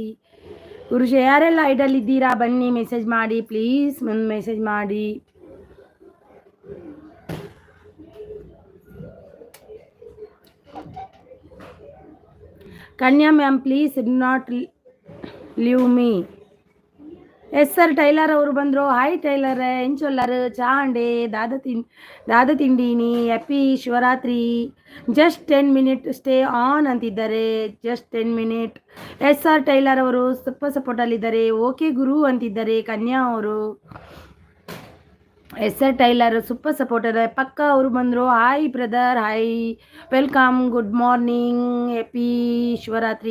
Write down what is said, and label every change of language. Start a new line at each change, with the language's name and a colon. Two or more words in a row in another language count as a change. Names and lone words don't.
Kannada: ಗುರು ಯಾರೆಲ್ಲ ಐಡಲ್ಲಿದ್ದೀರಾ ಬನ್ನಿ, ಮೆಸೇಜ್ ಮಾಡಿ ಪ್ಲೀಸ್, ಮೆಸೇಜ್ ಮಾಡಿ.
English: Kanya ma'am please do not leave me. yes sir,
Kannada: ಟೈಲರ್ ಅವರು ಬಂದರು.
Tulu: ಹಾಯ್ ಟೈಲರ್, ಎಂಚೊಲ್ಲರು ಚಾಂಡೆ ದಾದ ತಿಂಡೀನಿ.
English: happy Shivaratri. just 10 minutes stay on ಅಂತಿದ್ದಾರೆ. just 10 minutes. yes sir,
Kannada: ಟೈಲರ್ ಅವರು ಸ್ವಲ್ಪ ಸಪೋರ್ಟಲ್ಲಿದ್ದಾರೆ. ಓಕೆ ಗುರು ಅಂತಿದ್ದಾರೆ ಕನ್ಯಾ ಅವರು.
English: yes sir, Tylor super supporter.
Kannada: ಪಕ್ಕ ಅವರು ಬಂದರು.
English: hi brother, hi, welcome, good morning, happy Shivaratri.